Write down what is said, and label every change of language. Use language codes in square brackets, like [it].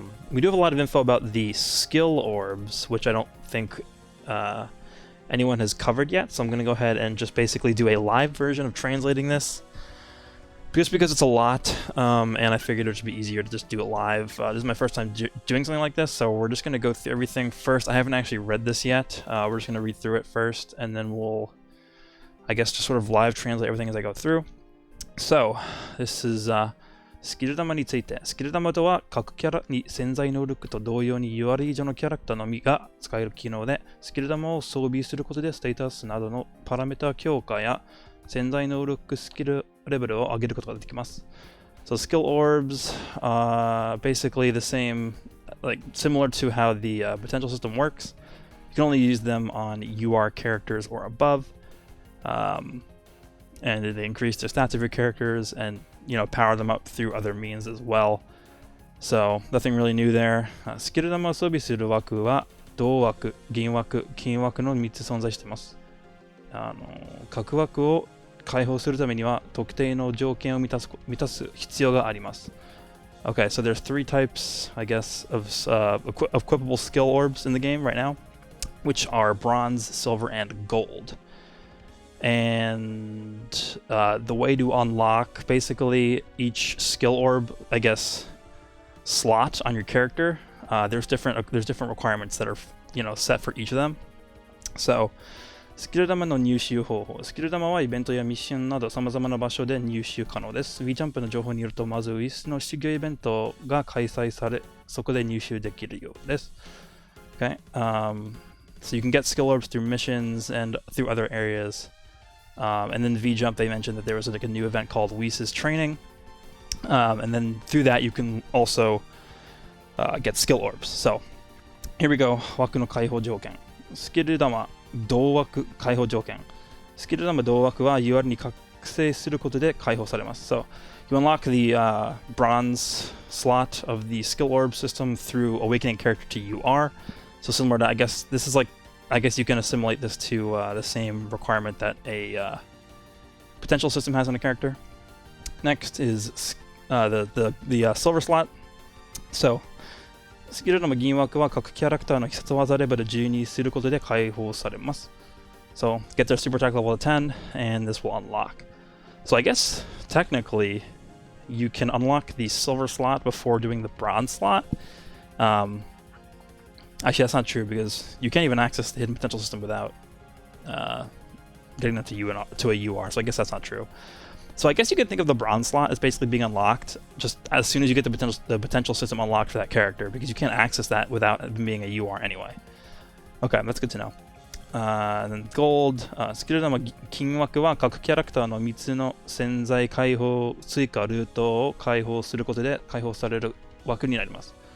[en] We do have a lot of info about the skill orbs, which I don't think anyone has covered yet, so I'm going to go ahead and just basically do a live version of translating this, just because it's a lot, and I figured it would be easier to just do it live. This is my first time doing something like this, so we're just going to go through everything first. I haven't actually read this yet. We're just going to read through it first, and then we'll, I guess, just sort of live translate everything as I go through. So, this is... [ja] スキル玉について、スキル玉とは各キャラに潜在能力と同様に2割以上のキャラクターのみが使える機能で、スキル玉を装備することでステータスなどのパラメータ強化や潜在能力スキルレベルを上げることができます。 [en] So skill orbs, basically the same, like similar to how the potential system works. You can only use them on UR characters or above, and they increase the stats of your characters and power them up through other means as well. So, nothing really new there. [ja] スキル玉を装備する枠は、銅枠、銀枠、金枠の3つ存在しています。各枠を解放するためには、特定の条件を満たす必要があります。 [en] Okay, so there's 3 types, I guess, of equipable skill orbs in the game right now, which are bronze, silver, and gold. And the way to unlock basically each skill orb, I guess, slot on your character, there's different requirements that are set for each of them. [ja] So, スキル玉の入手方法。スキル玉はイベントやミッションなど様々な場所で入手可能です。 V ジャンプの情報によると、まずウィスの修行イベントが開催され、そこで入手できるようです。 [en] Okay, so you can get skill orbs through missions and through other areas. And then V-Jump, they mentioned that there was like a new event called Whis' Training. And then through that, you can also get skill orbs. So, here we go. [ja] 枠の解放条件。スキル玉、同枠解放条件。スキル玉同枠は UR に覚醒することで解放されます。 [en] So, you unlock the bronze slot of the skill orb system through awakening character to UR. So, similar to, I guess you can assimilate this to the same requirement that a potential system has on a character. Next is the silver slot. [ja] So, スキルの銀枠は各キャラクターの必殺技レベル12にすることで解放されます。 [en] So, get their super attack level to 10, and this will unlock. So, I guess, technically, you can unlock the silver slot before doing the bronze slot. Actually, that's not true because you can't even access the hidden potential system without getting them to a UR, so I guess that's not true. So I guess you could think of the bronze slot as basically being unlocked just as soon as you get the potential system unlocked for that character, because you can't access that without being a UR anyway. Okay, that's good to know. And then gold, [ja] スキル玉金枠は各キャラクターの3つの潜在解放追加ルートを解放することで解放される枠になります。